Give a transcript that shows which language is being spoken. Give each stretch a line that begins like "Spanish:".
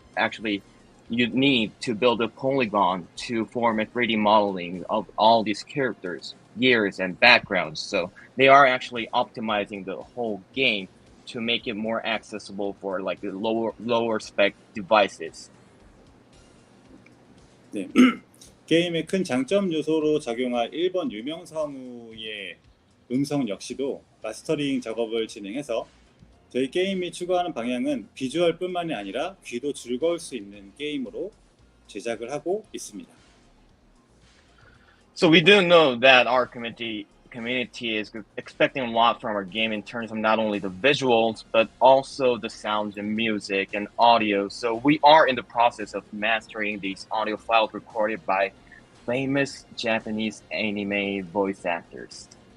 English: Actually, you need to build a polygon to form a 3D modeling of all these characters, gears, and backgrounds. So they are actually optimizing the whole game to make it more accessible for like the lower spec devices.
Korean: 네. 게임의 큰 장점 요소로 작용할 1번 유명 성우의 음성 역시도 마스터링 작업을 진행해서 저희 게임이 추구하는 방향은 비주얼뿐만이 아니라 귀도 즐거울 수 있는 게임으로 제작을 하고 있습니다.
English: So we do know that our community community is expecting a lot from our game in terms of not only the visuals, but also the sounds and music and audio. So we are in the process of mastering these audio files recorded by famous Japanese anime voice actors.